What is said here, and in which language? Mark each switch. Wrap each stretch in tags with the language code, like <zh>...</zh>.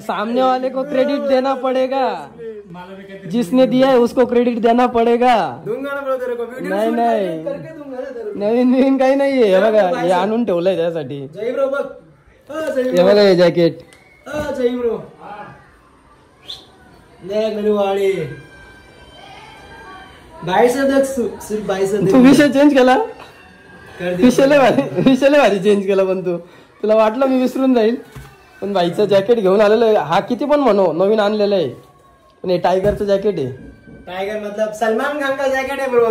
<hi>सामने वाले को क्रेडिट देना पड़ेगा, जिसने दिया है उसको क्रेडिट देना पड़ेगा. दूंगा ना ब्रो तेरे को. नहीं करके दूंगा ना तेरे को.</hi> <mr>नवीन काही नाहीये. हे बघा, हे आणून ठेवलंय त्यासाठी. जय ब्रो बघ. हे बघा हे जॅकेट. जय ब्रो.</mr> <hi>देख मेरी वाड़ी. 22 सिर्फ 22</hi> <mr>तू विषय चेंज केला. विषय भारी चेंज केला. पण तुला वाटलं मी विसरून जाईल. पण भाईचं जॅकेट घेऊन आलेलं आहे. हा किती पण म्हणो नवीन आणलेलं आहे, पण हे टायगरचं जॅकेट आहे.</mr> <hi>टाइगर मतलब सलमान खान का जैकेट है ब्रो.</hi>